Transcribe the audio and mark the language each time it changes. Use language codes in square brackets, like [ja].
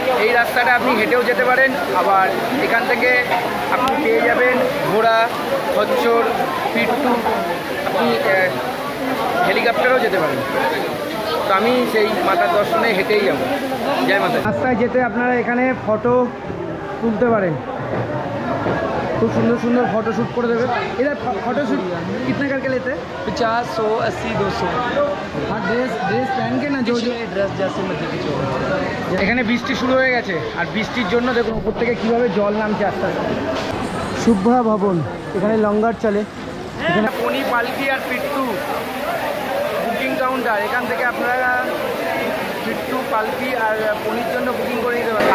[bn] এই রাস্তাটা আপনি হেঁটেও যেতে পারেন, আবার এখান থেকে আপনি পেয়ে যাবেন ঘোড়া, খচ্চর, পিট্টু, আপনি হেলিকপ্টারেও যেতে পারেন। তো আমি সেই মাতার দর্শনে হেঁটেই যাব। জয় মাতা। রাস্তায় যেতে আপনারা এখানে ফটো তুলতে পারেন, [hi] खूब सुंदर सुंदर फोटो शूट कर देवे। इधर फोटो शूट कितने करके लेते हैं? 50, 100, 80, 200। हाँ, ड्रेस पहन के ना जो ड्रेस जैसे मर्जी [bn] কিছু। এখানে বৃষ্টি শুরু হয়ে গেছে, আর বৃষ্টির জন্য দেখুন উপর থেকে কীভাবে জল নামছে আস্তে আস্তে। শুভ্রা ভবন, এখানে লঙ্গার চলে। এখানে পনি, পালকি আর পিট্টু কাউন্টার, এখান থেকে আপনারা পিট্টু, পালকি আর পনির জন্য বুকিং করে নিতে পারেন।